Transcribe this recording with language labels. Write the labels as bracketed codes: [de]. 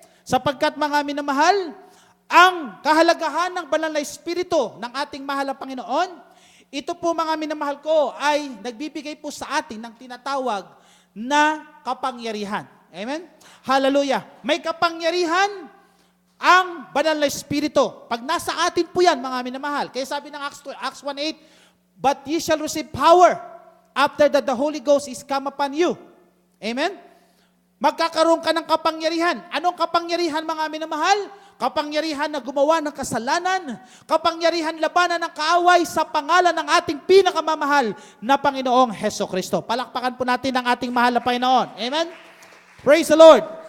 [tl] Sapagkat, mga minamahal, ang kahalagahan ng banal na Espiritu ng ating mahal na Panginoon, ito po, mga minamahal ko, ay nagbibigay po sa atin ng tinatawag na kapangyarihan. Amen? Hallelujah. May kapangyarihan ang banal na Espiritu. Pag nasa atin po yan, mga minamahal. Kaya sabi ng [en] Acts 1:8, but ye shall receive power after that the Holy Ghost is come upon you. Amen? [tl] Magkakaroon ka ng kapangyarihan. Anong kapangyarihan, mga minamahal? Kapangyarihan na gumawa ng kasalanan. Kapangyarihan labanan ng kaaway sa pangalan ng ating pinakamamahal na Panginoong Hesukristo. Palakpakan po natin ang ating mahal na Panginoon. Amen? [en] Praise the Lord.